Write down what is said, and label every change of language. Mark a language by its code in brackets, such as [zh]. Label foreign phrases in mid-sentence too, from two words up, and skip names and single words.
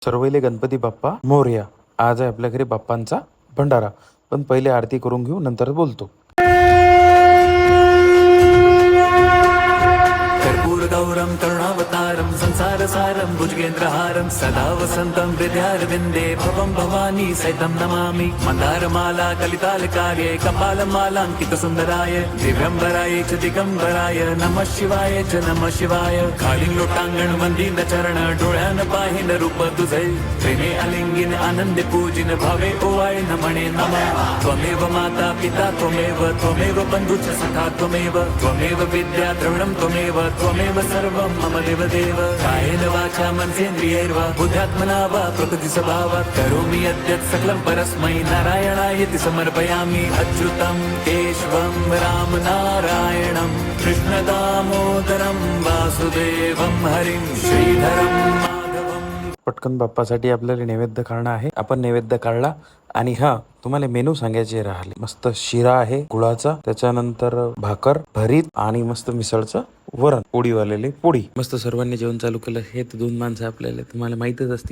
[mr] सर्वैले गणपती बाप्पा मोरया. आज आहे आपल्या घरी बाप्पांचा भंडारा, पण पहिले आरती करून घेऊ, नंतर बोलतो. [sa] कर्पूरगौरं करुणावतारं संसारसारं भुजगेन्द्रहारं सदा वसन्तं हृदयारविन्दे भवं भवानी सहितं नमामि. मन्दारमाला कलितालकार्ये कपालमालाङ्कितसुन्दराय दिव्यम्बराय च दिगम्बराय नमः शिवाय च नमः शिवाय. [mr] खालीं लोटांगण वंदीन चरण डोळ्यान पाहिन रूप तुझे प्रेमे अलिंगिन आनंदे पूजिन भावे ओवाळे नमणे नमः. [sa] त्वमेव माता पिता त्वमेव बन्धुश्च सखा त्वमेव विद्या द्रविणं त्वमेव सर्वं मम देवदेव. कायेन वाचा मनसेन्द्रियैर्वा बुद्ध्यात्मना वा प्रकृतिस्वभावात् करोमि यद्यत् सकलं परस्मै नारायणायति समर्पयामि. अच्युतं केशवं राम नारायणं कृष्णदामोदरं वासुदेवं हरिं श्रीधरं माधवं. [mr] पटकन बाप्पासाठी आपल्याला नैवेद्य काढणं आहे. आपण नैवेद्य काढला आणि हा तुम्हाला मेनू सांगायचे राहिले. मस्त शिरा आहे गुळाचा, त्याच्यानंतर भाकर भरीत आणि मस्त मिसळचं वरण, पोळी वालेले पोळी. मस्त सर्वांनी जेवण चालू केलं. हे तर दोन माणसं आपल्याला तुम्हाला माहितच असतील.